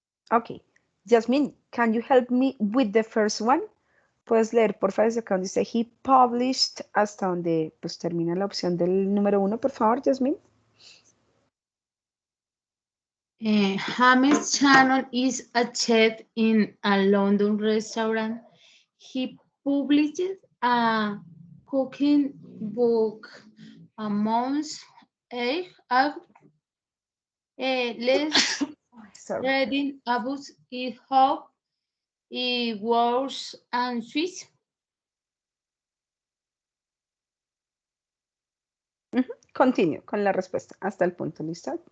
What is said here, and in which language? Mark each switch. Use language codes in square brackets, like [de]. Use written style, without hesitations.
[en] Ok, Jasmine, can you help me with the first one? [es] Puedes leer, por favor, desde acá donde dice [en] he published [es] hasta donde pues termina la opción del número 1, por favor, Jasmine. [en] James Shannon is a chef in a London restaurant. He published a cooking book a month ago. Let's reading about it how it works and Swiss. [es] Continue con la respuesta hasta el punto, ¿listo?